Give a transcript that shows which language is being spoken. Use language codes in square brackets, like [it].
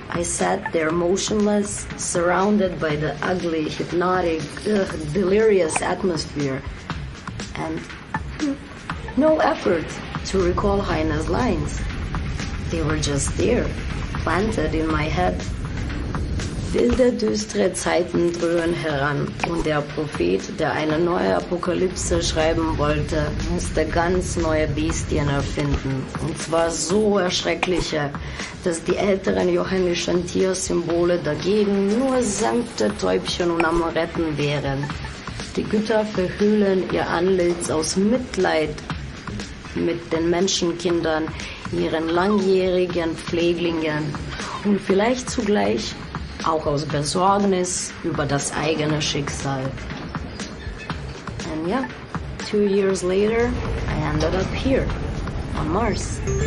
[en] I sat there motionless, surrounded by the ugly, hypnotic, delirious atmosphere. And no effort to recall Heine's lines. They were just there, planted in my head. [de] Wilde, düstere Zeiten dröhnen heran und der Prophet, der eine neue Apokalypse schreiben wollte, musste ganz neue Bestien erfinden. Und zwar so erschreckliche, dass die älteren johannischen Tiersymbole dagegen nur sanfte Täubchen und Amoretten wären. Die Götter verhüllen ihr Antlitz aus Mitleid mit den Menschenkindern, ihren langjährigen Pfleglingen und vielleicht zugleich auch aus Besorgnis über das eigene Schicksal. [en] And yeah, 2 years later, I ended up here, on Mars.